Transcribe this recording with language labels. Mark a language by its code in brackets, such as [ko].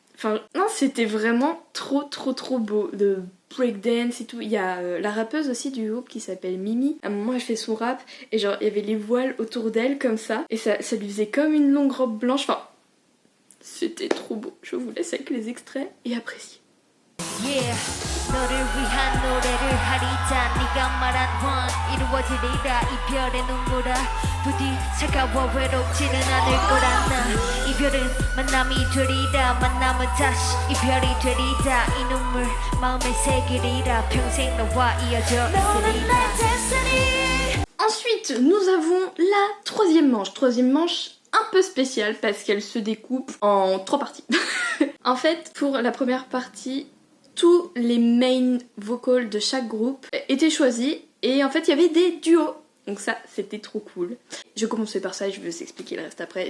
[fr] Enfin, non, c'était vraiment trop beau. De breakdance et tout. Il y a la rappeuse aussi du groupe qui s'appelle Mimi. À un moment elle fait son rap et genre il y avait les voiles autour d'elle comme ça et ça lui faisait comme une longue robe blanche. Enfin, c'était trop beau. Je vous laisse avec les extraits et appréciez. Yeah. [ko] 너를 위한 노래를 하리자 네가 말한 원 이루어지리라 이별의 눈물아 부디 차가워 외롭지는 않을 거란 나 이별은 만남이 되리라 만남은 다시 이별이 되리라 이 눈물 마음에 새기리라 평생 너와 이어져 있으리라. [fr] Ensuite, nous avons la troisième manche. Troisième manche un peu spéciale parce qu'elle se découpe en 3 parties. En fait, pour la première partie, tous les main vocals de chaque groupe étaient choisis et en fait il y avait des duos. Donc ça c'était trop cool. Je vais commencer par ça et je vais vous expliquer le reste après.